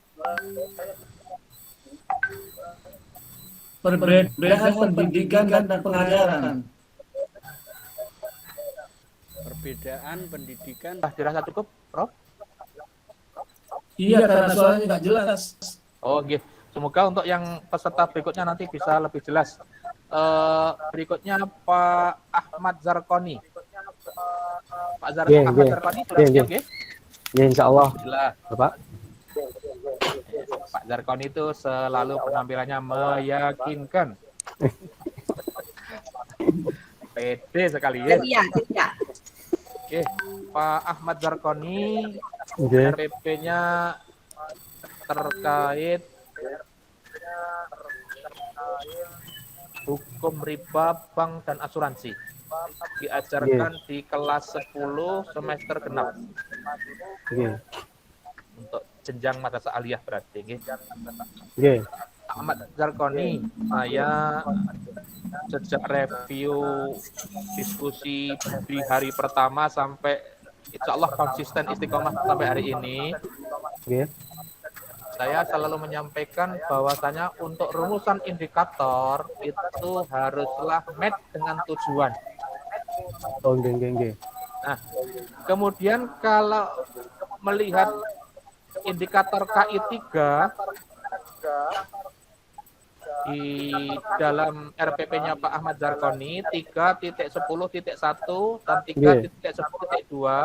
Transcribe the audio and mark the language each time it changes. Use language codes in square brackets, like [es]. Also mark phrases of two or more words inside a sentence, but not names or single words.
[id] Perbedaan pendidikan dan pengajaran. Perbedaan pendidikan. Dirasa cukup, Prof? Iya, karena suaranya nggak jelas. Oh, nggih. Semoga untuk yang peserta berikutnya nanti bisa lebih jelas. Berikutnya Pak Ahmad Zarkoni. Pak Nggih, Ahmad nggih. Zarkoni sudah Nggih, siap, nggih. nggih? Ya insyaallah, Alhamdulillah. Bapak. Pak Zarkoni itu selalu penampilannya meyakinkan. Pede sekali ya. Iya, iya. Oke, Pak Ahmad Zarkoni, Nggih. RPP-nya terkait hukum riba bank dan asuransi. Diajarkan di kelas 10 semester genap Nggih. untuk jenjang madrasah aliyah berarti. Nggih. Nggih. Ahmad Zarkoni, saya sejak review diskusi di hari pertama sampai [ar] insya Allah [id] konsisten istiqomah sampai hari ini, Nggih. saya selalu menyampaikan bahwasanya untuk rumusan indikator itu haruslah match dengan tujuan. [jv] Oh, nggih, nggih, nggih. [id] Nah, kemudian kalau melihat indikator KI3 di dalam RPP-nya Pak Ahmad Zarkoni 3.10.1 dan 3.10.2,